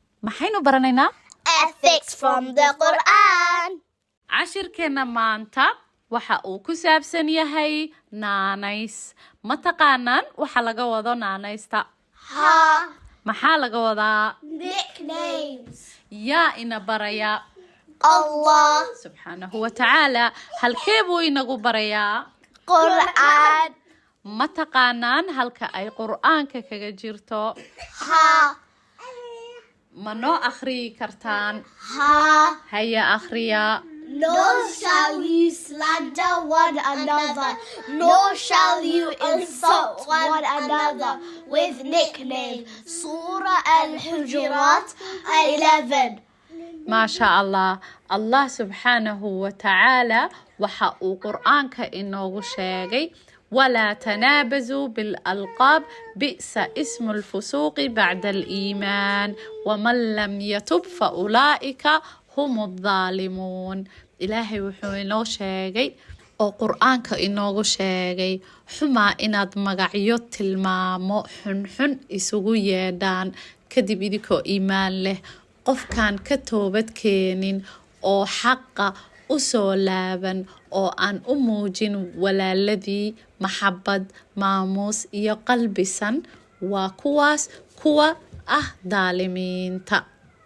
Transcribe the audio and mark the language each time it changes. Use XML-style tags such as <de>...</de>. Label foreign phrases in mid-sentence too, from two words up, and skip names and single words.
<so>maxaynu baranaynaa</so> <en>ethics from the Quran.</en> <so>cashirkeena maanta waxa uu ku saabsan yahay naanays ma taqaanaan waxa laga wado naanaysta Ha. maxaa laga wadaa</so> <en>Nicknames.</en> <so>yaa ina baraya Allah.</so> <ar>سبحانه وتعالى</ar> <so>halkee buu inagu barayaa Quran. ma taqaanaan halka ay qur'aanka kaga jirto Ha. ma noo akhriyi kartaan Ha. haya akhriya</so> <en>Nor shall you slander one another, nor shall you insult one another with nicknames. Surah Al-Hujurat 11.</en> <ar>ما شاء الله الله سبحانه وتعالى</ar> <so>waxa uu qur'aanka inoogu sheegay</so> <ar>ولا تنابزوا بالألقاب بئس اسم الفسوق بعد الإيمان ومن لم يتب فأولئك هم الظالمون إلهي</ar> <so>wuxuu inoo sheegay oo qur'aanka inoogu sheegay xumaa inaad magacyo tilmaamo xunxun isugu yeedhaan kadib idinkoo iimaan leh qofkaan ka toobad keenin oo xaqa u soo laaban oo aan u muujin walaaladii maxabad maamuus iyo qalbisan waa kuwaas kuwa ah daalimiinta</so>